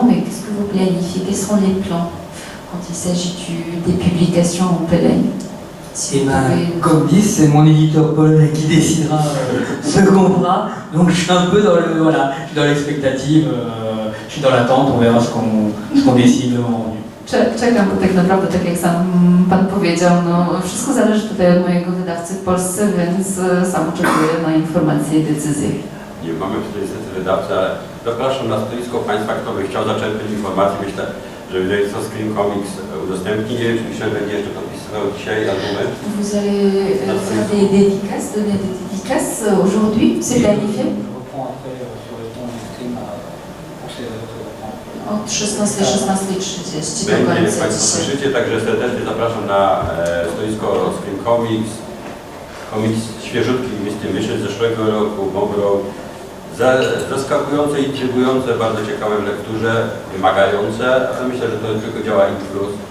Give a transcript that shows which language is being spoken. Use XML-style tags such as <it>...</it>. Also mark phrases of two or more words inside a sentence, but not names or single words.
<fr>Mais qu'est-ce que vous planifiez? Quels seront les plans quand il s'agit des publications en Pologne? Et ben, comme dit, c'est mon éditeur polonais qui décidera ce qu'on fera. Donc je suis un peu dans l'expectative, je suis dans l'attente, on verra ce qu'on décide le moment venu.</fr> <pl>Czekam, bo tak naprawdę, tak jak sam Pan powiedział, no, wszystko zależy tutaj od mojego wydawcy w Polsce, więc sam oczekuję na informacje i decyzje. Nie mamy tutaj niestety wydawcy, ale zapraszam na stoisko Państwa, kto by chciał zaczerpnąć informacji. Myślę, że wydawnictwo Screen Comics udostępni. Nie wiem, czy myślę, że będzie jeszcze podpisywał dzisiaj albumy.</pl> <fr>Vous allez faire des dédicaces, donner des dédicaces aujourd'hui, c'est planifié? Je reprends après sur le ton du stream pour ces</fr> <pl>Od 16:30 do Będzie, jak końca Państwo dzisiaj. słyszycie, także serdecznie zapraszam na stoisko Screen Comics. Komiks świeżutki, Misty Mission z zeszłego roku, Bobro. Zaskakujące, intrygujące, bardzo ciekawe w lekturze, wymagające, ale myślę, że to tylko działa i plus.</pl>